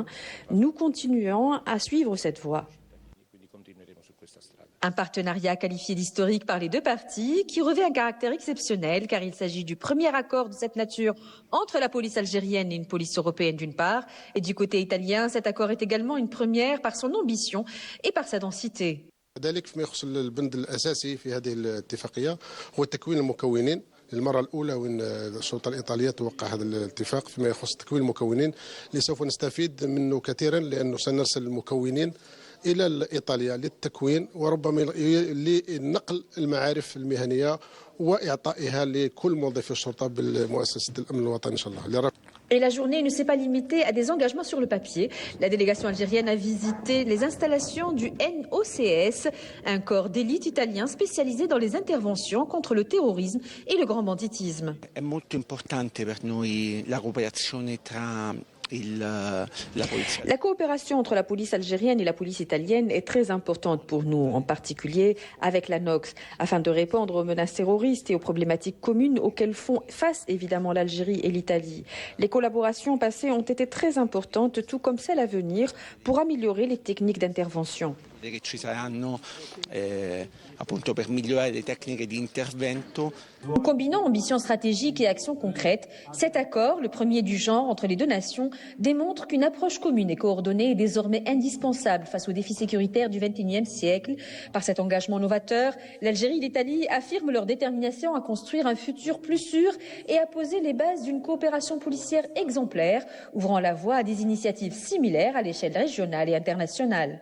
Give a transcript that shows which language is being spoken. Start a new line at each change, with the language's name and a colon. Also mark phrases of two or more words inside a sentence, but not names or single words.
French: Nous continuons à suivre cette voie. Un partenariat qualifié d'historique par les deux parties qui revêt un caractère exceptionnel car il s'agit du premier accord de cette nature entre la police algérienne et une police européenne d'une part, et du côté italien, cet accord est également une première par son ambition et par sa densité.
Arabic: للمرة الأولى وين السلطة الإيطالية توقع هذا الاتفاق فيما يخص تكوين المكونين اللي سوف نستفيد منه كثيرا، لأنه سنرسل المكونين إلى إيطاليا للتكوين وربما لنقل المعارف المهنية وإعطائها لكل موظفي الشرطة بالمؤسسة الأمن الوطني إن شاء الله.
French: Et la journée ne s'est pas limitée à des engagements sur le papier. La délégation algérienne a visité les installations du NOCS, un corps d'élite italien spécialisé dans les interventions contre le terrorisme et le grand banditisme.
Italian: È molto importante per noi la cooperazione tra
French: La coopération entre la police algérienne et la police italienne est très importante pour nous, en particulier avec la NOX, afin de répondre aux menaces terroristes et aux problématiques communes auxquelles font face évidemment l'Algérie et l'Italie. Les collaborations passées ont été très importantes, tout comme celles à venir, pour améliorer les techniques d'intervention.
Italian: che ci saranno appunto per migliorare le tecniche di intervento.
French: En combinant ambition stratégique et action concrète, cet accord, le premier du genre entre les deux nations, démontre qu'une approche commune et coordonnée est désormais indispensable face aux défis sécuritaires du XXIe siècle. Par cet engagement novateur, l'Algérie et l'Italie affirment leur détermination à construire un futur plus sûr et à poser les bases d'une coopération policière exemplaire, ouvrant la voie à des initiatives similaires à l'échelle régionale et internationale.